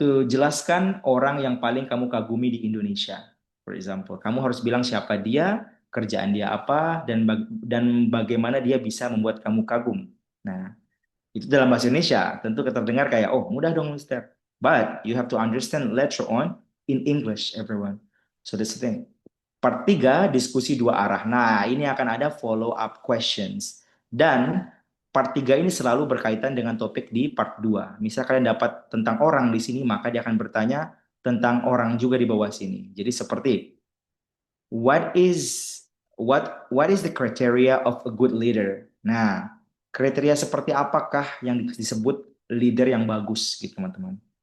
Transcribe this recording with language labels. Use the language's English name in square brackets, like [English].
[Indonesian] Jelaskan orang yang paling kamu kagumi di Indonesia. [English] For example, [Indonesian] kamu harus bilang siapa dia, kerjaan dia apa, dan bagaimana dia bisa membuat kamu kagum. Nah, itu dalam bahasa Indonesia. Tentu terdengar kayak, oh mudah dong Mister. [English] But you have to understand later on in English everyone. So that's the thing. Part 3, [Indonesian] diskusi 2 arah. Nah, ini akan ada [English] follow up questions. [Indonesian] Dan part 3 ini selalu berkaitan dengan topik di part 2. Misal kalian dapat tentang orang di sini, maka dia akan bertanya tentang orang juga di bawah sini. Jadi seperti, [English] what is the criteria of a good leader? [Indonesian] Nah, kriteria seperti apakah yang disebut leader yang bagus gitu teman-teman.